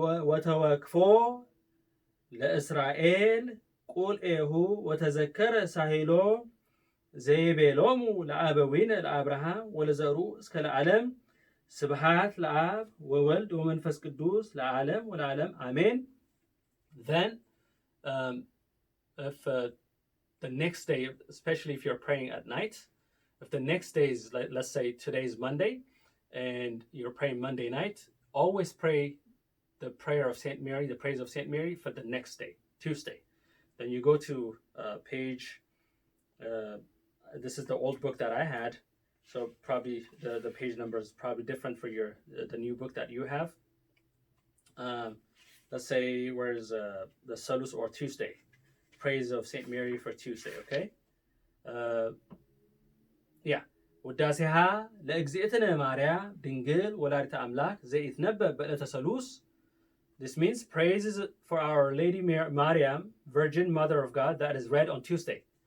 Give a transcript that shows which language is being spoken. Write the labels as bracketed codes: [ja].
[gez] ወተወክፎ ለእስራኤል ቁልኤሁ ወተዘከረ ሳሂሎ ዘይቤሎሙ ለአበዊነ ለአብርሃም ወለዘሩ እስከ ለዓለም ስብሐት ለአብ ወወልድ ወመንፈስ ቅዱስ ለዓለም ወለዓለም አሜን። [en] Then if the next day, especially if you're praying at night, if the next day is, let's say today's Monday, and you're praying Monday night, always pray the prayer of Saint Mary, the praise of Saint Mary for the next day, Tuesday. Then you go to page, this is the old book that I had, so probably the page number is probably different for the new book that you have. Let's say, where's the Salus or Tuesday? Praise of Saint Mary for Tuesday, okay? Yeah. [gez] ውዳሴሃ ለእግዚእትነ ማርያም ድንግል ወላዲተ አምላክ ዘይትነበብ በዕለተ ሰሉስ. [en] This means praises for Our Lady Mariam, Virgin Mother of God, that is read on Tuesday.